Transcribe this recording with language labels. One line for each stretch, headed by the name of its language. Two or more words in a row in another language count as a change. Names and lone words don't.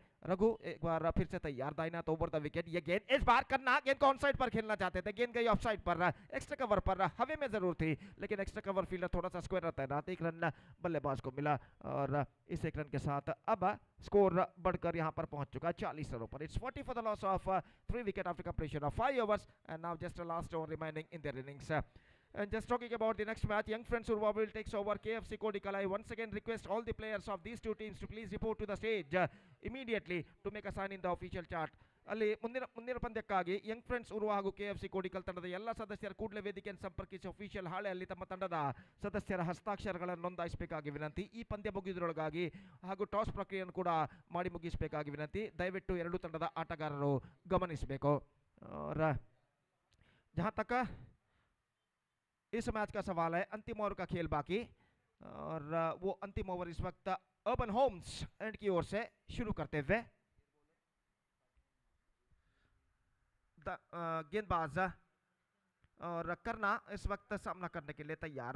Hindi: रघु एक बार फिर से तैयार, दाहिना तो
English: over the wicket.
Hindi: ये गेंद इस बार करना गेंद को
English: on side
Hindi: पर खेलना चाहते थे, गेंद गई
English: off side
Hindi: पर,
English: extra cover
Hindi: पर, हवे में जरूर थी लेकिन
English: extra cover fielder
Hindi: थोड़ा सा स्क्वायर रहता है। एक रन बल्लेबाज को मिला और इस एक रन के साथ अब स्कोर बढ़कर यहां पर पहुंच चुका है 40 रनों पर।
English: It's 40 for the loss of 3 wicket after completion of 5 overs and now just a last over remaining in their innings। And just talking about the next match, young friends Urva will takes over KFC Kodikala. I once again request all the players of these two teams to please report to the stage immediately to make a sign in the official chart.
Kannada: ಅಲ್ಲಿ ಮುಂದಿನ ಪಂದ್ಯಕ್ಕಾಗಿ ಯಂಗ್ ಫ್ರೆಂಡ್ಸ್ ಉರುವ ಹಾಗೂ ಕೆಎಫ್ಸಿ ಕೋಡಿಕಲ್ ತಂಡದ ಎಲ್ಲ ಸದಸ್ಯರು ಕೂಡಲೇ ವೇದಿಕೆಯನ್ನು ಸಂಪರ್ಕಿಸಿ ಅಫಿಷಿಯಲ್ ಹಾಳೆಯಲ್ಲಿ ತಮ್ಮ ತಂಡದ ಸದಸ್ಯರ ಹಸ್ತಾಕ್ಷರಗಳನ್ನು ನೋಂದಾಯಿಸಬೇಕಾಗಿ ವಿನಂತಿ। ಈ ಪಂದ್ಯ ಮುಗಿಯುವುದರೊಳಗಾಗಿ ಹಾಗೂ ಟಾಸ್ ಪ್ರಕ್ರಿಯೆಯನ್ನು ಕೂಡ ಮಾಡಿ ಮುಗಿಸಬೇಕಾಗಿ ವಿನಂತಿ। ದಯವಿಟ್ಟು ಎರಡೂ ತಂಡದ ಆಟಗಾರರು ಗಮನಿಸಬೇಕು।
Hindi: और जहां तक इस मैच का सवाल है, अंतिम ओवर का खेल बाकी और वो अंतिम ओवर इस वक्त अर्बन होम्स एंड की ओर से शुरू करते हुए गेंदबाज और करना इस वक्त सामना करने के लिए तैयार।